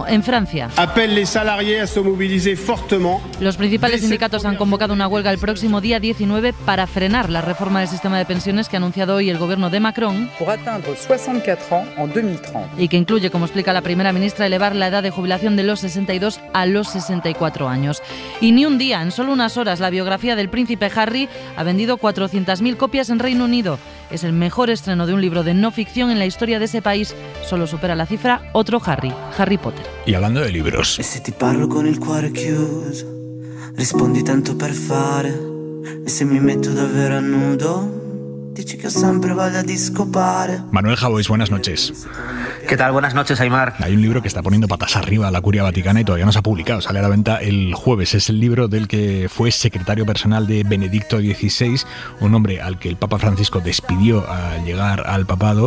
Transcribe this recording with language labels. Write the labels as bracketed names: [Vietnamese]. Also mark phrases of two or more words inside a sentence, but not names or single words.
[Spanish] En Francia, los principales sindicatos han convocado una huelga el próximo día 19 para frenar la reforma del sistema de pensiones que ha anunciado hoy el gobierno de Macron y que incluye, como explica la primera ministra, elevar la edad de jubilación de los 62 a los 64 años. Y ni un día, en solo unas horas, la biografía del príncipe Harry ha vendido 400.000 copias en Reino Unido. Es el mejor estreno de un libro de no ficción en la historia de ese país. Solo supera la cifra otro Harry, Harry Potter. Y hablando de libros. [Italian] E se ti parlo con il cuore chiuso, rispondi tanto per fare, e se mi metto davvero a nudo, dici che ho sempre voglia di scopare. [Spanish] Manuel Javois, buenas noches. ¿Qué tal? Buenas noches, Aymar. Hay un libro que está poniendo patas arriba a la Curia Vaticana y todavía no se ha publicado. Sale a la venta el jueves. Es el libro del que fue secretario personal de Benedicto XVI, un hombre al que el Papa Francisco despidió al llegar al papado.